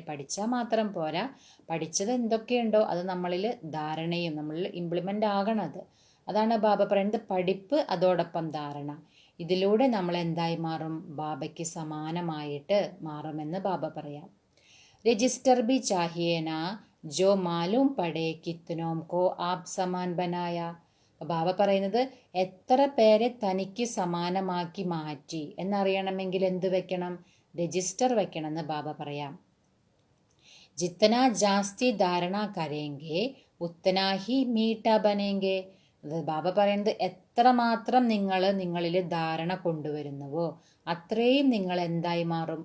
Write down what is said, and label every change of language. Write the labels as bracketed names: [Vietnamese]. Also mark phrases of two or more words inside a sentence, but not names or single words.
[Malayalam] പഠിച്ചാൽ മാത്രം പോരാ, പഠിച്ചത് എന്തൊക്കെയുണ്ടോ അത് നമ്മളിൽ ധാരണയും നമ്മളിൽ ഇംപ്ലിമെൻ്റ് ആകണത്. അതാണ് ബാബ പറയുന്നത് പഠിപ്പ് അതോടൊപ്പം ധാരണ. ഇതിലൂടെ നമ്മൾ എന്തായി മാറും, ബാബയ്ക്ക് സമാനമായിട്ട് മാറുമെന്ന് ബാബ പറയാം. [Hindi] രജിസ്റ്റർ भी चाहिए ना जो मालूम पड़े कितनों को आप समान बनाया. [Malayalam] ബാബ പറയുന്നത് എത്ര പേരെ തനിക്ക് സമാനമാക്കി മാറ്റി എന്നറിയണമെങ്കിൽ എന്ത് വെക്കണം? രജിസ്റ്റർ വെക്കണം എന്ന് ബാബ പറയാം. [Hindi] जितना ज्यादा धारणा करेंगे उतना ही मीठा बनेंगे. [Malayalam] ബാബ പറയുന്നത് എത്രമാത്രം നിങ്ങളിൽ ധാരണ കൊണ്ടുവരുന്നുവോ അത്രയും നിങ്ങൾ എന്തായി മാറും?